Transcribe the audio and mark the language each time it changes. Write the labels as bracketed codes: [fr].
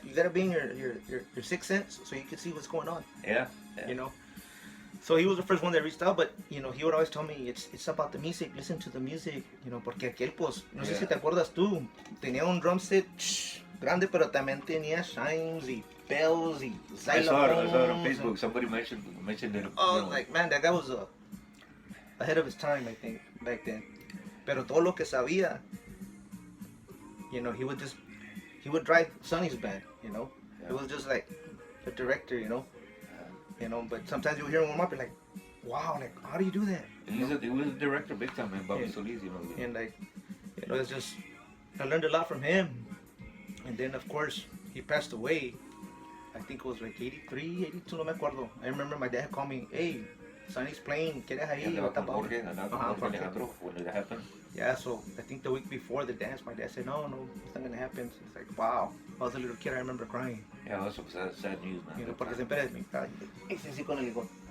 [en] You gotta be in your sixth sense so you can see what's going on. Yeah. So he was the first one that reached out, but he would always tell me it's about the music. Listen to the music, [es] porque aquel pues no sé si te acuerdas tú, tenía un drum set grande, pero también tenía shines y bells y [en] I saw it on xylophones. Facebook. Somebody mentioned it. Oh, like man, that guy was ahead of his time, I think, back then. [es] Pero todo lo que sabía, [en] he would drive Sonny's band, Yeah. It was just like the director, but sometimes you hear him warm up and like, wow, like how do you do that? He was a director big time, man, Bobby Yeah. Solis, And like, it's just, I learned a lot from him. And then of course, he passed away. I think it was like 83, 82, [es] no me acuerdo. [en] I remember my dad called me, hey, Sonny's playing, [es] ¿quieres ahí? Andaba con Jorge, andaba con Ajá, Jorge Jorge. [en] Alejandro when it happened. Yeah, so I think the week before the dance, my dad said, no, it's not gonna happen. So it's like, wow. I was a little kid, I remember crying. Yeah, that's some sad news, man. [es] Porque siempre me hice así con el bigote.